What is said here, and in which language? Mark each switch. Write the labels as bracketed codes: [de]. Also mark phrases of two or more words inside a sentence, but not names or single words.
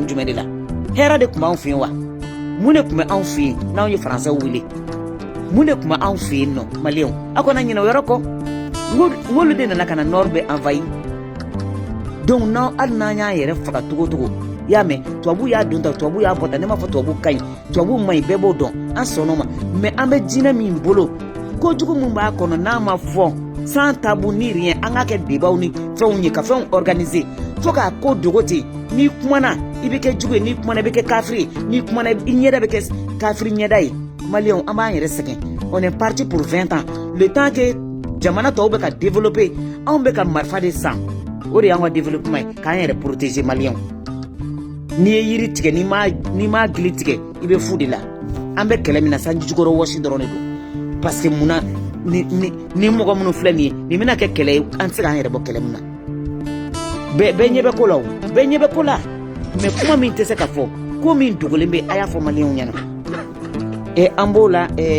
[bm] jumɛn de la hɛrɛ de tun b'anw fɛ yen wa mun de tun bɛ anw fɛ yen n'anw ye Faransɛw wele mun de tun bɛ anw fɛ yen nɔ maliyɛnw a kana ɲinɛ o yɔrɔ kɔ n k'olu de nana ka na nord bɛ envahir donc hali n'an y'an yɛrɛ faga cogo cogo i y'a mɛn tubabuw y'a don ta tubabuw y'a bɔ ta ne m'a fɔ tubabuw ka ɲi tubabuw man ɲi bɛɛ b'o dɔn an sɔnn'o ma mais an bɛ diinɛ min bolo kojugu min b'a kɔnɔ n'a ma fɔ [fr] sans tabou ni rien [bm] an k'a kɛ débatw ni fɛnw ye ka fɛnw organiser fo k'a ko dogo ten n'i kumana i bɛ kɛ jugu ye n'i kumana i bɛ kɛ kafiri ye n'i kumana i ɲɛda bɛ kɛ kafiri ɲɛda ye maliyɛnw an b'an yɛrɛ sɛgɛn [fr] on est parti pour 20 ans le temps que [bm] jamana tɔw bɛ ka développer anw bɛ ka marifa de san o de y'an ka développement ye k'an yɛrɛ protéger maliyɛnw n'i ye yiri tigɛ n'i ma gili tigɛ i bɛ fu de la an bɛ kɛlɛ min na sanji jukɔrɔ wɔsi dɔrɔn de don [fr] parce que [bm] munna ni mɔgɔ minnu filɛ nin ye nin bɛna kɛ kɛlɛ ye an tɛ se k'an yɛrɛ bɔ kɛlɛ min na bɛɛ ɲɛ bɛ ko la o bɛɛ ɲɛ bɛ ko la mais kuma min tɛ se ka fɔ ko min dogolen bɛ a y'a fɔ maliyɛnw ɲɛna an b'o la